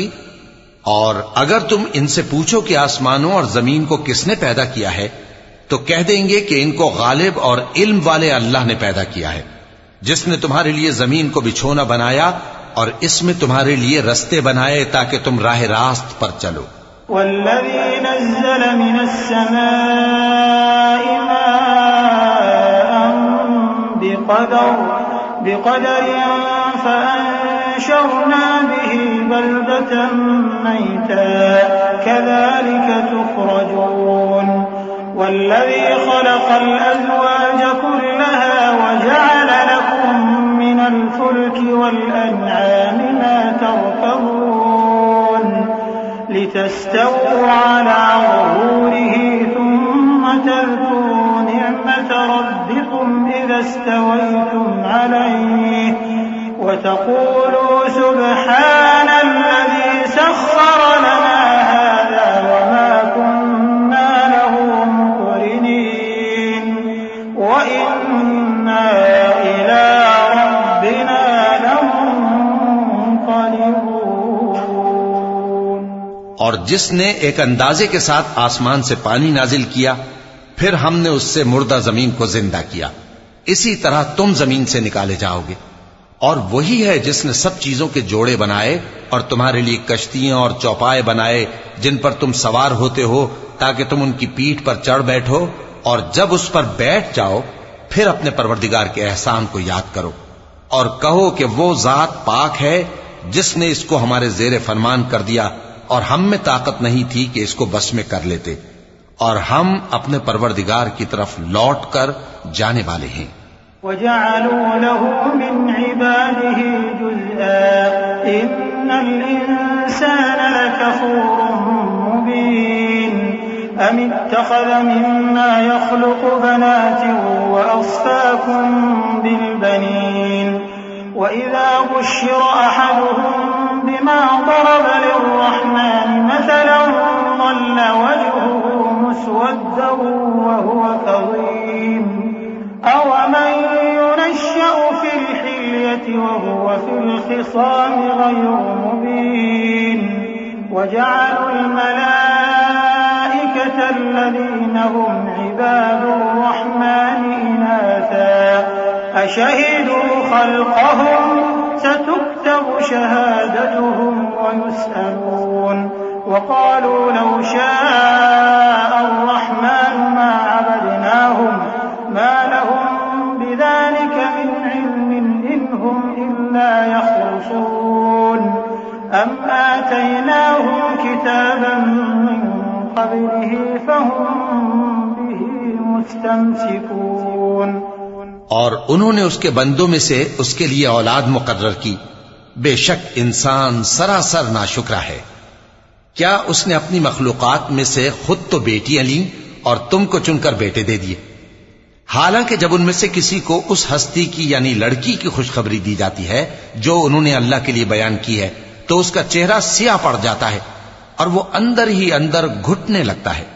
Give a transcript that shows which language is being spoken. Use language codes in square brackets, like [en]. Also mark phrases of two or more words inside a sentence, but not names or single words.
[ur] اور اگر تم ان سے پوچھو کہ آسمانوں اور زمین کو کس نے پیدا کیا ہے تو کہہ دیں گے کہ ان کو غالب اور علم والے اللہ نے پیدا کیا ہے، جس نے تمہارے لیے زمین کو بچھونا بنایا اور اس میں تمہارے لیے رستے بنائے تاکہ تم راہ راست پر چلو. [ar] والذي نزل من السماء ماء بقدر فأنشرنا به بلدة ميتا كذلك تخرجون. والذي خلق الأزواج كلها وجعل لكم من الفلك وال أنعام ما تركبون لتستووا على ظهوره ثم تذكروا نعمة ربكم إذا استويتم عليه وتقولوا سبحان الذي سخر لنا هذا وما كنا له مقرنين وإنا إلى ربنا لمنقلبون. [ur] اور جس نے ایک اندازے کے ساتھ آسمان سے پانی نازل کیا، پھر ہم نے اس سے مردہ زمین کو زندہ کیا، اسی طرح تم زمین سے نکالے جاؤ گے. اور وہی ہے جس نے سب چیزوں کے جوڑے بنائے اور تمہارے لیے کشتیاں اور چوپائے بنائے جن پر تم سوار ہوتے ہو تاکہ تم ان کی پیٹھ پر چڑھ بیٹھو اور جب اس پر بیٹھ جاؤ پھر اپنے پروردگار کے احسان کو یاد کرو اور کہو کہ وہ ذات پاک ہے جس نے اس کو ہمارے زیر فرمان کر دیا اور ہم میں طاقت نہیں تھی کہ اس کو بس میں کر لیتے، اور ہم اپنے پروردگار کی طرف لوٹ کر جانے والے ہیں. [ar] وجعلوا له من عباده جزءا إن الإنسان لكفور مبين أم اتخذ مما يخلق بنات وأصفاكم بالبنين و إذا بشر أحدهم بما ضرب للرحمن مثلا ظل وجهه مسودا وهو كظيم أومن ينشأ في الحلية وهو في الخصام غير مبين وجعلوا الملائكة الذين هم عباد الرحمن إناثا أشهدوا خلقهم ستكتب شهادتهم و يسألون وقالوا لو شاء الرحمن ما عبدناهم ما لهم بذلك من علم إن هم إلا يخرصون أم آتيناهم كتابا من قبله فهم به مستمسكون. [ur] اور انہوں نے اس کے بندوں میں سے اس کے لیے اولاد مقرر کی. بےشک انسان سراسر ناشکرا ہے. کیا اس نے اپنی مخلوقات میں سے خود تو بیٹیاں لی اور تم کو چن کر بیٹے دے دیے? حالانکہ جب ان میں سے کسی کو اس ہستی کی یعنی لڑکی کی خوشخبری دی جاتی ہے جو انہوں نے اللہ کے لیے بیان کی ہے، تو اس کا چہرہ سیاہ پڑ جاتا ہے اور وہ اندر ہی اندر گھٹنے لگتا ہے.